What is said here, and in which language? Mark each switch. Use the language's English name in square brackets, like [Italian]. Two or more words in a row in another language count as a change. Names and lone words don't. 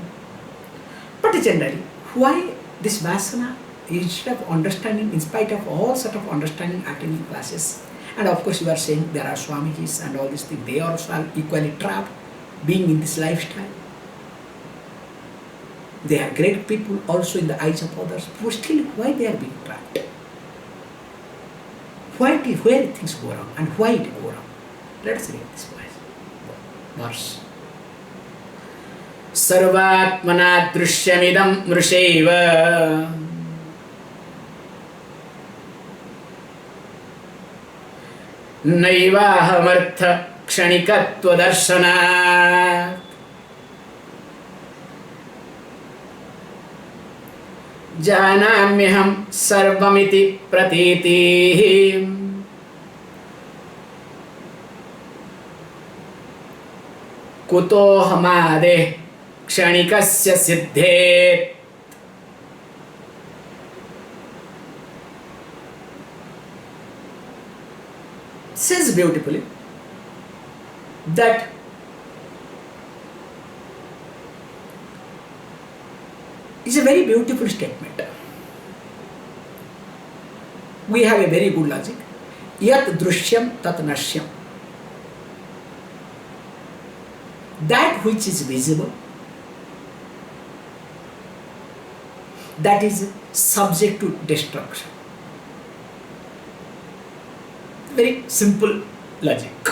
[English] But generally, why this Vasana, instead of understanding, in spite of all sort of understanding, attending classes, and of course you are saying there are Swamijis and all these things, they also are equally trapped, being in this lifestyle. They are great people also in the eyes of others, but still why they are being trapped? Where things go wrong and why it go wrong? Let us read this verse. [Sanskrit] Sarvatmana drishyamidam mrushaiva naivahamartha kshanikatva darshanat janamyaham sarvamiti pratiti kuto hamade kshanikasya siddhet. [English] Says beautifully that is a very beautiful statement. We have a very good logic. [Sanskrit] Yat drishyam tat nashyam. [English] That which is visible, that is subject to destruction. Very simple logic.